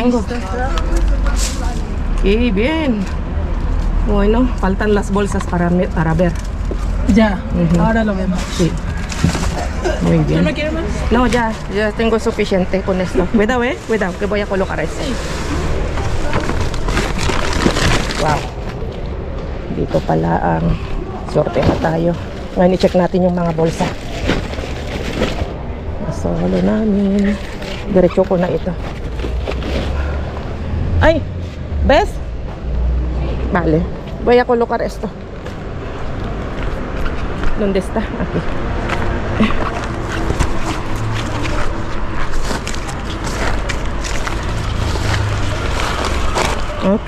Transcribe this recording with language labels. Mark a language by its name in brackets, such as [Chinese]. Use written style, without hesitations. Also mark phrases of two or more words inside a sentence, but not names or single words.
[Spanish] tengo. Qué bien. Bueno, faltan las bolsas para ver. Ya. Ujú. Ahora lo vemos. Sí. Muy ¿Tú bien. no quieres más? No, ya tengo suficiente con esto. Cuidado, cuidado, que voy a colocar eso. Sí. Wow. [Filipino] Dito pala ang sorte na tayo. Ngayon i-check natin yung mga bolsa. Nasolo namin. Diretso ko na ito. [Spanish] Ay! ¿Ves? Vale. Voy a colocar esto. ¿Dónde está? Aquí. Ok.